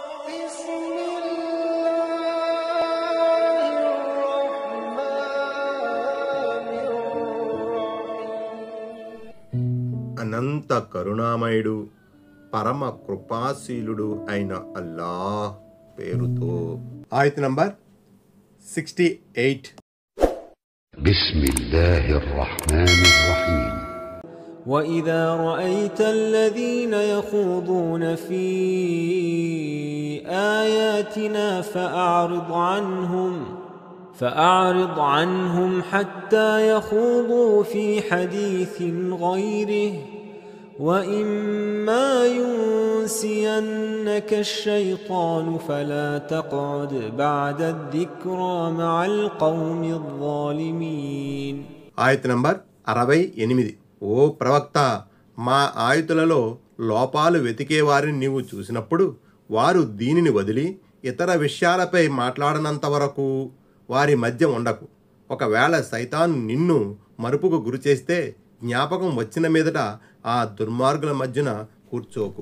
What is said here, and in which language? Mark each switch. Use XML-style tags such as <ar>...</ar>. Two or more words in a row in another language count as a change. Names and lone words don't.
<te>అనంత కరుణామయుడు పరమ కృపాశీలుడు అయిన అల్లాహ్ పేరుతో. ఆయత్ నంబర్ 68.</te> <ar>بسم الله الرحمن الرحيم. وإذا رأيت الذين يخوضون في آياتنا فأعرض عنهم حتى يخوضوا في حديث غيره وإما ينسينك الشيطان فلا تقعد بعد الذكرى مع القوم الظالمين.</ar> <te>ఆయత్ నంబర్ 68. ఓ ప్రవక్త, మా ఆయుతులలో లోపాలు వెతికే వారిని నీవు చూసినప్పుడు వారు దీనిని వదిలి ఇతర విషయాలపై మాట్లాడనంత వరకు వారి మధ్య ఉండకు. ఒకవేళ సైతాన్ నిన్ను మరుపుకు గురిచేస్తే జ్ఞాపకం వచ్చిన మీదట ఆ దుర్మార్గుల మధ్యన కూర్చోకు.</te>